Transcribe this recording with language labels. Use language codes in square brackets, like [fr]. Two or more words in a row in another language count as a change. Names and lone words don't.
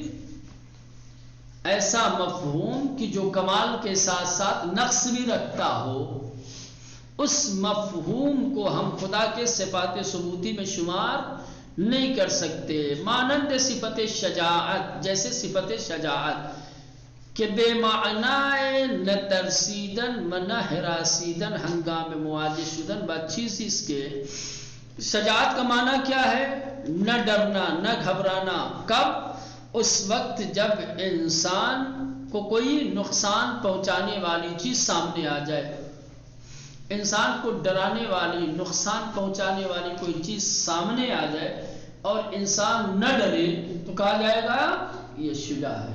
[ur] ایسا مفہوم کہ جو کمال کے ساتھ ساتھ نقص بھی رکھتا ہو، اس مفہوم کو ہم خدا کے صفات ثبوتی میں شمار نہیں کر سکتے. [fa] مانند صفت شجاعت، جیسے صفت شجاعت کہ بے معنی نہ ترسیدن و نہ ہراسیدن ہنگام مواجہ شدن با چیز [ur] اس کے. شجاعت کا معنی کیا ہے؟ نہ ڈرنا، نہ گھبرانا. کب؟ اس وقت جب انسان کو کوئی نقصان پہنچانے والی چیز سامنے آ جائے، انسان کو ڈرانے والی، نقصان پہنچانے والی کوئی چیز سامنے آ جائے اور انسان نہ ڈرے تو کہا جائے گا یہ شجاع ہے.